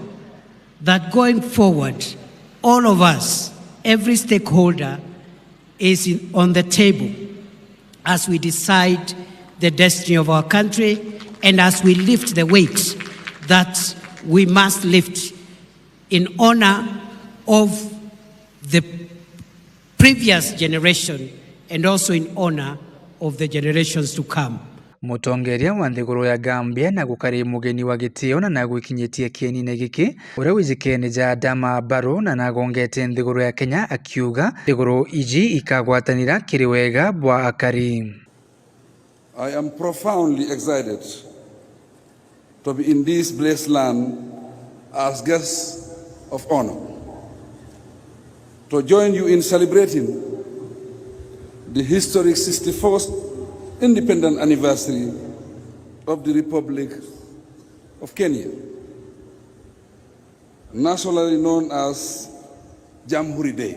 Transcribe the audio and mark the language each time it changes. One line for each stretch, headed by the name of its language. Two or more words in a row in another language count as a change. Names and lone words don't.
English: that going forward, all of us, every stakeholder, is on the table as we decide the destiny of our country and as we lift the weight that we must lift in honor of the previous generation and also in honor of the generations to come.
Meru: Mutongeria wa nthiguru ya Gambia na gukari mugeni wa gitio na gwikinyitie kieni-ini giki uria wijikene ja Adama Barrow na nagongete nthiguru ya Kenya akiuga nthiguru iji ikagwatanira kiri wega bwa akari.
English: I am profoundly excited to be in this blessed land as guests of honor, to join you in celebrating the historic 61st independent anniversary of the Republic of Kenya, nationally known as Jamhuri Day.